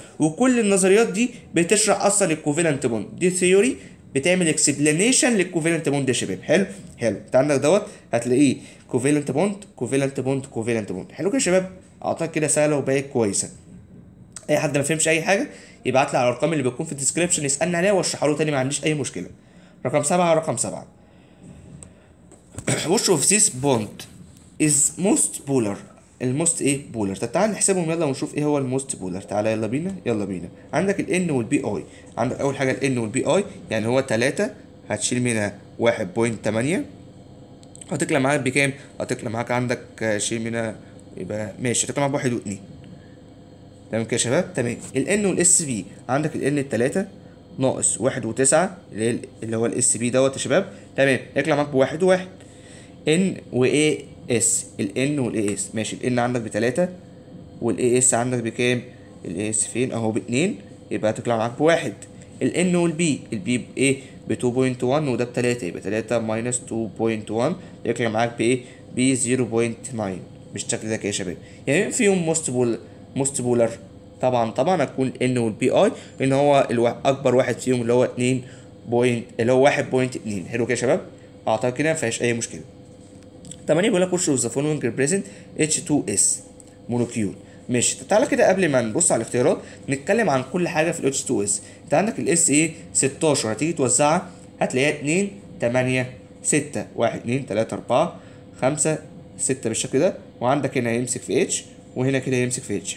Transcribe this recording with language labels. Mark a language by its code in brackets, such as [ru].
[ar] وكل النظريات دي بتشرح اصلا الكوفالنت بوند، دي ثيوري بتعمل اكسبلانيشن للكوفالنت بوند يا شباب. حلو حلو. انت عندك دوت هتلاقيه كوفالنت بوند كوفالنت بوند كوفالنت بوند. حلو كده يا شباب؟ اعتقد كده سهله وبقت كويسه. اي حد ما فهمش اي حاجه يبعت لي على الارقام اللي بتكون في الديسكربشن يسالني عليها واشرحها له تاني، ما عنديش اي مشكله. رقم 7. رقم 7 [en] which of these bond is most polar؟ [ar] الموست ايه؟ بولر. طب تعال نحسبهم يلا ونشوف ايه هو الموست بولر. تعالى يلا بينا يلا بينا. عندك الان والبي اي. عندك اول حاجه الان والبي اي، يعني هو 3 هتشيل منها 1.8 هتطلع معاك بكام؟ هتطلع معاك عندك شيل منها يبقى ماشي، هتطلع معاك 1 و2. تمام كده يا شباب؟ تمام. الان والاس بي، عندك الان التلاتة ناقص 1 و9 اللي هو الاس بي دوت يا شباب. تمام، يطلع معاك بواحد وواحد. ان واي اس، الان والاي اس ماشي. الان عندك بتلاتة والاي اس عندك بكام؟ الاي اس فين؟ اهو باتنين، يبقى هتطلع معاك بواحد. الان والبي، البي بايه؟ ب 2.1 وده بتلاتة، يبقى 3 ماينس 2.1 يطلع معاك بايه؟ ب 0.9. بالشكل ده كده يا شباب. يعني مين فيهم موست بولر؟ طبعا هتكون ان والبي اي، لان هو اكبر واحد فيهم اللي هو 2 بوينت اللي هو 1.2. حلو كده يا شباب؟ اعتقد كده مفيهاش اي مشكله. [en] 8 [ar] بيقول لك [en] which of the following represent H2S molecule. [ar] ماشي. تعالى كده قبل ما نبص على الاختيارات نتكلم عن كل حاجه في ال H2S. انت عندك الاس ايه 16 هتيجي توزعها هتلاقيها 2 8 6 1 2 3 4 5 6 بالشكل ده، وعندك هنا هيمسك في H وهنا كده هيمسك في H.